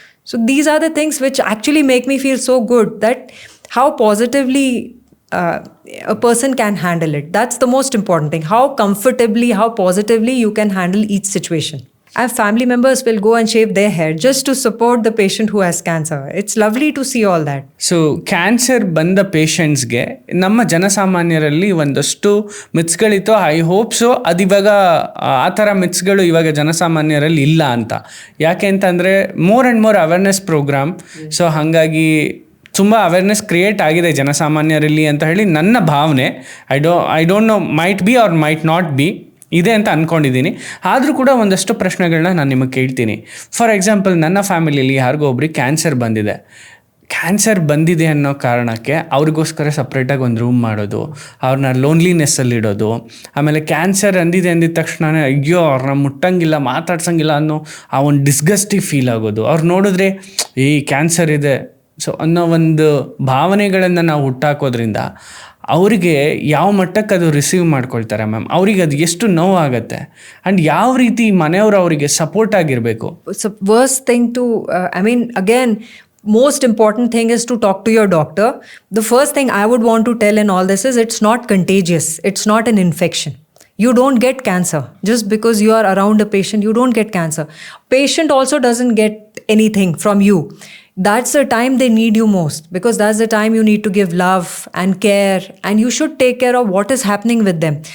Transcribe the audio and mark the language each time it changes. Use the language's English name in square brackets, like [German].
[English] So these are the things which actually make me feel so good, that how positively a person can handle it. That's the most important thing. How comfortably, how positively you can handle each situation. And family members will go and shave their hair just to support the patient who has cancer. It's lovely to see all that. [Kannada] So cancer ಬಂದ ಪೇಷಂಟ್ಸ್ಗೆ ನಮ್ಮ ಜನಸಾಮಾನ್ಯರಲ್ಲಿ ಒಂದಷ್ಟು ಮಿತ್ಸ್ಗಳಿತ್ತು. [English] I hope so [Kannada] ಅದಿವಾಗ ಆ ಥರ ಮಿತ್ಸ್ಗಳು ಇವಾಗ ಜನಸಾಮಾನ್ಯರಲ್ಲಿ ಇಲ್ಲ ಅಂತ. ಯಾಕೆ ಅಂತಂದರೆ [English] More and more awareness program. [Kannada] So ಹಾಗಾಗಿ ತುಂಬ ಅವೇರ್ನೆಸ್ ಕ್ರಿಯೇಟ್ ಆಗಿದೆ ಜನಸಾಮಾನ್ಯರಲ್ಲಿ ಅಂತ ಹೇಳಿ ನನ್ನ ಭಾವನೆ. [English] I don't know, might be or might not be, [Kannada] ಇದೆ ಅಂತ ಅಂದ್ಕೊಂಡಿದ್ದೀನಿ. ಆದರೂ ಕೂಡ ಒಂದಷ್ಟು ಪ್ರಶ್ನೆಗಳನ್ನ ನಾನು ನಿಮಗೆ ಕೇಳ್ತೀನಿ. [English] for example, [Kannada] ನನ್ನ ಫ್ಯಾಮಿಲಿಯಲ್ಲಿ ಯಾರಿಗೋ ಒಬ್ರಿಗೆ ಕ್ಯಾನ್ಸರ್ ಬಂದಿದೆ. ಕ್ಯಾನ್ಸರ್ ಬಂದಿದೆ ಅನ್ನೋ ಕಾರಣಕ್ಕೆ ಅವ್ರಿಗೋಸ್ಕರ ಸಪ್ರೇಟಾಗಿ ಒಂದು ರೂಮ್ ಮಾಡೋದು, ಅವ್ರನ್ನ ಲೋನ್ಲಿನೆಸ್ಸಲ್ಲಿಡೋದು, ಆಮೇಲೆ ಕ್ಯಾನ್ಸರ್ ಅಂದಿದೆ ಅಂದಿದ ತಕ್ಷಣ ಅಯ್ಯೋ ಅವ್ರನ್ನ ಮುಟ್ಟಂಗಿಲ್ಲ, ಮಾತಾಡ್ಸಂಗಿಲ್ಲ ಅನ್ನೋ ಆ ಒಂದು ಡಿಸ್ಗಸ್ಟಿವ್ ಫೀಲ್ ಆಗೋದು. ಅವ್ರು ನೋಡಿದ್ರೆ ಈ ಕ್ಯಾನ್ಸರ್ ಇದೆ ಸೊ ಅನ್ನೋ ಒಂದು ಭಾವನೆಗಳನ್ನು ನಾವು ಹುಟ್ಟಾಕೋದ್ರಿಂದ ಅವರಿಗೆ ಯಾವ ಮಟ್ಟಕ್ಕೆ ಅದು ರಿಸೀವ್ ಮಾಡ್ಕೊಳ್ತಾರೆ ಮ್ಯಾಮ್, ಅವ್ರಿಗೆ ಅದು ಎಷ್ಟು ನೋವಾಗುತ್ತೆ, ಆ್ಯಂಡ್ ಯಾವ ರೀತಿ ಮನೆಯವರು ಅವರಿಗೆ ಸಪೋರ್ಟ್ ಆಗಿರಬೇಕು? [English] It's a worst thing to, again, most important thing is to talk to your doctor. The first thing I would want to tell in all this is it's not contagious. It's not an infection. You don't get cancer. Just because you are around a patient, you don't get cancer. Patient also doesn't get anything from you. That's the time they need you most, because that's the time you need to give love and care, and you should take care of what is happening with them.